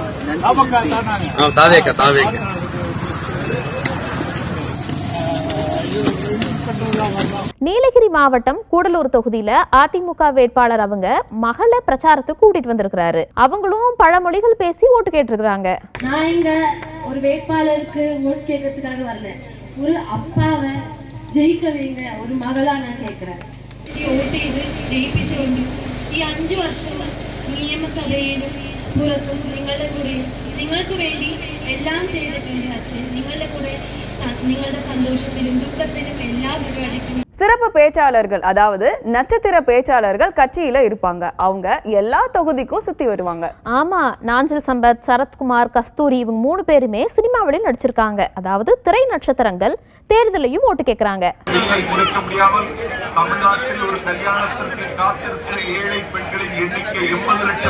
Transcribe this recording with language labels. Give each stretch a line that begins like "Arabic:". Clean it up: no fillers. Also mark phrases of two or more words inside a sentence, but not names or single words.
Tamil: நீலகிரி மாவட்டம் கூடலூர் தொகுதியில அதிமுக வேட்பாளர் அவங்க மகளை பிரச்சாரத்துக்கு கூட்டிட்டு வந்திருக்கிறாரு. அவங்களும் பழமொழிகள் பேசி ஓட்டு கேட்டிருக்கிறாங்க. நான் இங்க ஒரு வேட்பாளருக்கு ஓட்டு கேட்கறதுக்காக வரல, ஒரு அப்பாவை
Malayalam: ജയിക്ക വേണ്ട ഒരു മകളാണ് ഞാൻ കേൾക്കുന്നത്. വോട്ട് ചെയ്ത് ജയിപ്പിച്ചുകൊണ്ട് ഈ 5 വർഷം നിയമസഭയിലും പുറത്തും നിങ്ങളുടെ കൂടെ നിങ്ങൾക്ക് വേണ്ടി എല്ലാം ചെയ്തിട്ടുണ്ട് അച്ഛൻ. നിങ്ങളുടെ കൂടെ നിങ്ങളുടെ സന്തോഷത്തിലും ദുഃഖത്തിലും എല്ലാ പരിപാടിക്കും
Tamil: சிறப்பு பேச்சாளர்கள், அதாவது நட்சத்திர பேச்சாளர்கள் கட்சியில இருப்பாங்க. அவங்க எல்லா தொகுதிக்கும் சுத்தி வருவாங்க. ஆமா, நாஞ்சல் சம்பத், சரத்குமார், கஸ்தூரி இவங்க 3 பேருமே சினிமாவிலும் நடிச்சிருக்காங்க. அதாவது திரை நட்சத்திரங்கள் தேர்தலையும் ஓட்டு கேட்கறாங்க. தமிழ்நாட்டில் ஒரு கல்யாணத்திற்கு காத்திருக்கிற ஏழை பெண்களின் எண்ணிக்கை 80 லட்சம்.